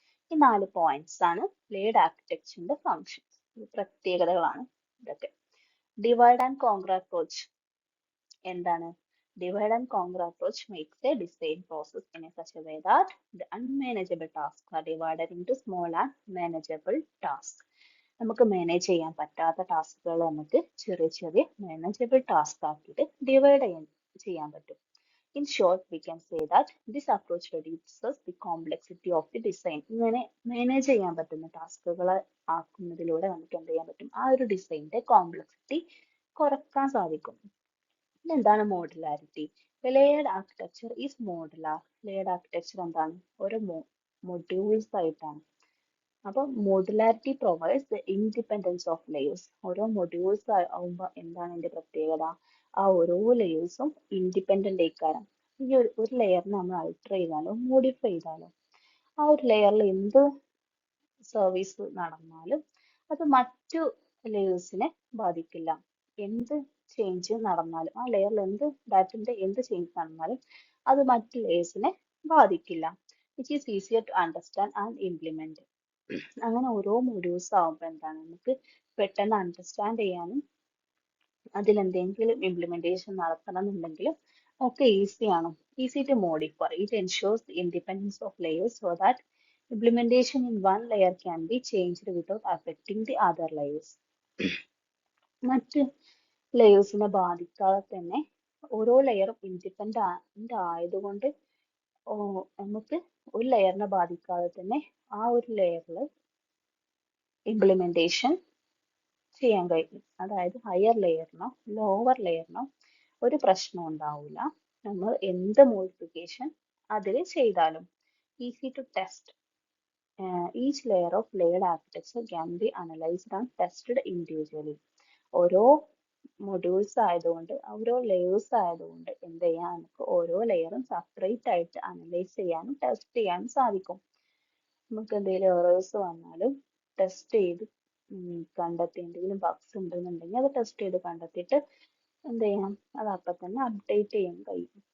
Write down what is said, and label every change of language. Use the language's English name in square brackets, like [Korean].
[Malayalam] ഈ 4 പോയിന്റ്സ് ആണ് layered ആർക്കിടെക്ചറിന്റെ functions, പ്രത്യേകതകളാണ് ഇതൊക്കെ. ഡിവൈഡ് ആൻഡ് കോൺക്വർ അപ്രോച്ച് എന്താണ്? [English] Divide and conquer approach makes a design process in such a way that the unmanageable tasks are divided into small and manageable tasks. [Malayalam] നമുക്ക് manage ചെയ്യാൻ പറ്റാത്ത ടാസ്കുകൾ നമുക്ക് ചെറിയ ചെറിയ മാനേജബിൾ ടാസ്ക് ആക്കിയിട്ട് ഡിവൈഡ് ചെയ്യാൻ പറ്റും. [English] In short, we can say that this approach reduces the complexity of the design. [Malayalam] ഇങ്ങനെ മാനേജ് ചെയ്യാൻ പറ്റുന്ന ടാസ്കുകൾ ആക്കുന്നതിലൂടെ നമുക്ക് എന്ത് ചെയ്യാൻ പറ്റും, ആ ഒരു ഡിസൈനിന്റെ കോംപ്ലക്സിറ്റി കുറക്കാൻ സാധിക്കും. എന്താണ് modularity? [English] Layered architecture is modular. [Malayalam] Layered architecture എന്താണ്? ഓരോ മൊഡ്യൂൾസ് ആയിട്ടാണ്. [English] അപ്പോൾ modularity provides the independence of layers. [Malayalam] ഓരോ മൊഡ്യൂൾസ് ആവുമ്പോൾ എന്താണ് അതിന്റെ പ്രത്യേകത? ആ ഓരോ ലെയേഴ്സും ഇൻഡിപെൻഡന്റ് ആയിക്കാരം. ഈ ഒരു ലെയറിനെ നമ്മൾ അൾട്ടർ ചെയ്താലോ മോഡിഫൈ ചെയ്താലോ ആ ഒരു ലെയറിൽ എന്ത് സർവീസ് നടന്നാലും അത് മറ്റു ലെയേഴ്സിനെ ബാധിക്കില്ല. എന്ത് ചേഞ്ച് നടന്നാലും ആ ലെയറിൽ എന്ത് ചേഞ്ച് നടന്നാലും അത് മറ്റു ലെയേഴ്സിനെ ബാധിക്കില്ല. [English] Which is easier to understand and implement. [Malayalam] അങ്ങനെ ഓരോ മൊഡ്യൂൾസ് ആവുമ്പോൾ എന്താണ് നമുക്ക് പെട്ടെന്ന് അണ്ടർസ്റ്റാൻഡ് ചെയ്യാനും അതിലെന്തെങ്കിലും ഇംപ്ലിമെന്റേഷൻ നടത്തണം എന്നുണ്ടെങ്കിലും ഒക്കെ ഈസിയാണ്. [English] Easy to modify. It ensures the independence of layers so that implementation in one layer can be changed without affecting the other layers. [Malayalam] മറ്റ് ലെയേഴ്സിനെ ബാധിക്കാതെ തന്നെ ഓരോ ലെയറും ഇൻഡിപെൻഡന്റ് ആയതുകൊണ്ട് നമുക്ക് ഒരു ലെയറിനെ ബാധിക്കാതെ തന്നെ ആ ഒരു ലെയറിൽ ഇംപ്ലിമെന്റേഷൻ ചെയ്യാൻ കഴിയും. അതായത് ഹയർ ലെയറിനോ ലോവർ ലെയറിനോ ഒരു പ്രശ്നം ഉണ്ടാവില്ല. നമ്മൾ എന്ത് മോഡിഫിക്കേഷൻ അതിൽ ചെയ്താലും. [English] Easy to test. Each layer of layered architecture can be analyzed and tested individually. [Malayalam] ഓരോ മൊഡ്യൂൾസ് ആയതുകൊണ്ട് ഓരോ ലെയേഴ്സ് ആയതുകൊണ്ട് എന്ത് ചെയ്യാൻ നമുക്ക് ഓരോ ലെയറും സെപ്പറേറ്റ് ആയിട്ട് അനലൈസ് ചെയ്യാനും ടെസ്റ്റ് ചെയ്യാനും സാധിക്കും. നമുക്ക് എന്തെങ്കിലും എറേഴ്സ് വന്നാലും ടെസ്റ്റ് ചെയ്ത് കണ്ടെത്തി എന്തെങ്കിലും ബഗ്സ് ഉണ്ടെന്നുണ്ടെങ്കിൽ അത് ടെസ്റ്റ് ചെയ്ത് കണ്ടെത്തിയിട്ട് എന്ത് ചെയ്യാം, അത് അപ്പം തന്നെ അപ്ഡേറ്റ് ചെയ്യാൻ കഴിയും.